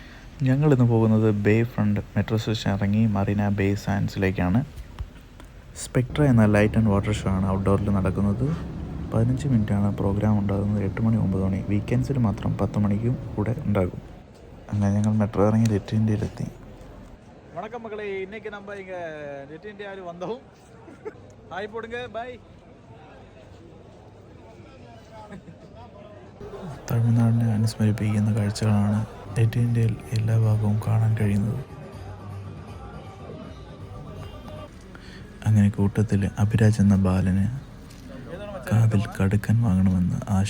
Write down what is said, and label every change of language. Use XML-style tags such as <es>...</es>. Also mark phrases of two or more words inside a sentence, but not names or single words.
<ml>ഞങ്ങളിന്ന് പോകുന്നത് ബേ ഫ്രണ്ട് മെട്രോ സ്റ്റേഷൻ ഇറങ്ങി മറീന ബേ സാൻഡ്സിലേക്കാണ്. സ്പെക്ട്ര എന്ന</ml> <en>light and water show</en> <ml>ആണ് ഔട്ട്ഡോറിൽ നടക്കുന്നത്. 15 മിനിറ്റാണ് പ്രോഗ്രാം ഉണ്ടാകുന്നത്. 8 മണി 9 മണി, വീക്കെൻഡ്സിൽ മാത്രം 10 മണിക്കും കൂടെ ഉണ്ടാകും. അങ്ങനെ ഞങ്ങൾ മെട്രോ ഇറങ്ങി ലിറ്റിൽ ഇന്ത്യയിലെത്തി.</ml> <ta>வணக்கம் மக்களை, இன்னைக்கு நம்ம இங்கே லிட்டில் இந்தியாவில் வந்தோம். ஹாய் போடுங்க, பாய்.</ta> <ml>തമിഴ്നാടിനെ അനുസ്മരിപ്പിക്കുന്ന കാഴ്ചകളാണ് ലിറ്റിൽ ഇന്ത്യയിൽ എല്ലാ ഭാഗവും കാണാൻ കഴിയുന്നത്. അങ്ങനെ കൂട്ടത്തിൽ അഭിരാജ് എന്ന ബാലന് കാതിൽ കടുക്കൻ വാങ്ങണമെന്ന് ആശ.</ml>